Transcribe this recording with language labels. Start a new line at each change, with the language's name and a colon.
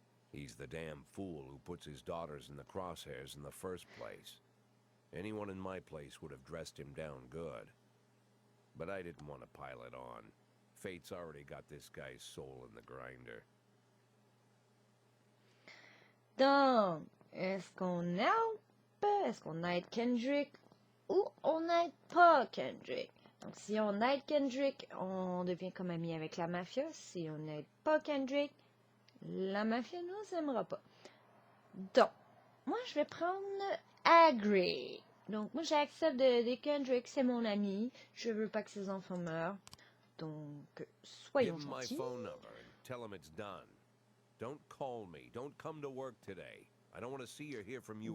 English: He's the damn fool who puts his daughters in the crosshairs in the first place. Anyone in my place would have dressed him down good. But I didn't want to pile it on. Fate's already got this guy's soul in the grinder.
French: Donc, est-ce qu'on aide Kendrick ou on n'aide pas Kendrick? Donc, si on aide Kendrick, on devient comme ami avec la mafia. Si on n'aide pas Kendrick, la mafia ne nous aimera pas. Donc, moi, je vais prendre Agree. Donc, moi, j'accepte de Kendrick, c'est mon ami. Je veux pas que ses enfants meurent. Donc, soyons
English: Give him my
French: gentils.
English: phone number and tell him it's done. Don't call me. Don't come to work today. I don't want to see or hear from you